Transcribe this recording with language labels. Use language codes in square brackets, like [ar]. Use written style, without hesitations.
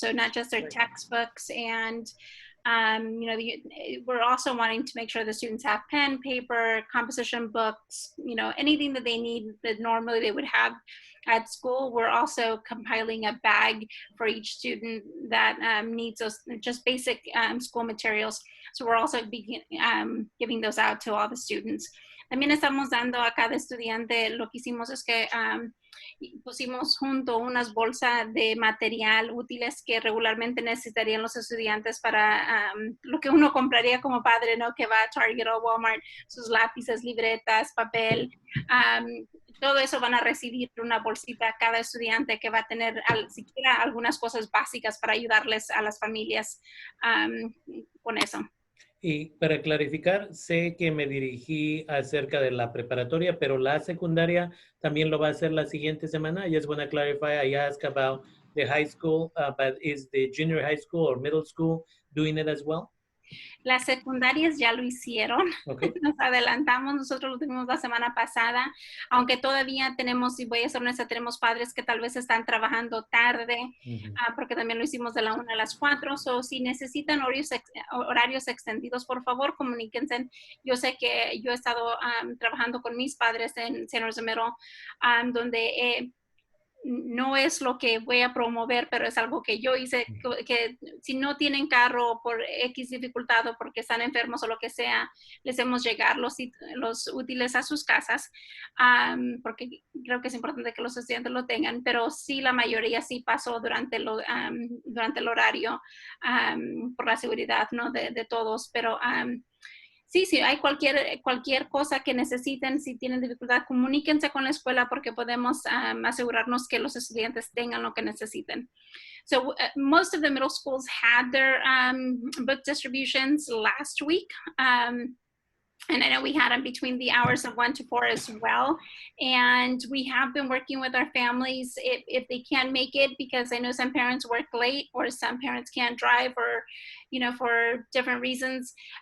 [en] So not just their textbooks and, we're also wanting to make sure the students have pen, paper, composition books, anything that they need that normally they would have at school. We're also compiling a bag for each student that needs those just basic school materials. So we're also giving those out to all the students. [es] También estamos dando a cada estudiante, lo que hicimos es que pusimos junto unas bolsas de material útiles que regularmente necesitarían los estudiantes para lo que uno compraría como padre, ¿no? Que va a Target o Walmart, sus lápices, libretas, papel. Todo eso van a recibir una bolsita cada estudiante que va a tener siquiera algunas cosas básicas para ayudarles a las familias con eso. Y para clarificar, sé que me dirigí acerca de la preparatoria, pero la secundaria también lo va a hacer la siguiente semana. [en] I just want to clarify, I asked about the high school, but is the junior high school or middle school doing it as well? [es] Las secundarias ya lo hicieron. [en] Okay. [es] Nos adelantamos, nosotros lo tuvimos la semana pasada, aunque todavía tenemos, y voy a ser honesta, tenemos padres que tal vez están trabajando tarde, porque también lo hicimos de la 1 a las 4, o si necesitan horarios extendidos, por favor, comuníquense. Yo sé que yo he estado trabajando con mis padres en San Jose Middle, donde no es lo que voy a promover, pero es algo que yo hice, que si no tienen carro por X dificultad o porque están enfermos o lo que sea, les hacemos llegar los útiles a sus casas, porque creo que es importante que los estudiantes lo tengan, pero sí, la mayoría sí pasó durante el horario, por la seguridad, ¿no? de todos, pero sí, hay cualquier cosa que necesiten, si tienen dificultad, comuníquense con la escuela porque podemos asegurarnos que los estudiantes tengan lo que necesiten. [en] So most of the middle schools had their book distributions last week. And I know we had them between the hours of 1 to 4 as well. And we have been working with our families if they can't make it, because I know some parents work late or some parents can't drive or, for different reasons.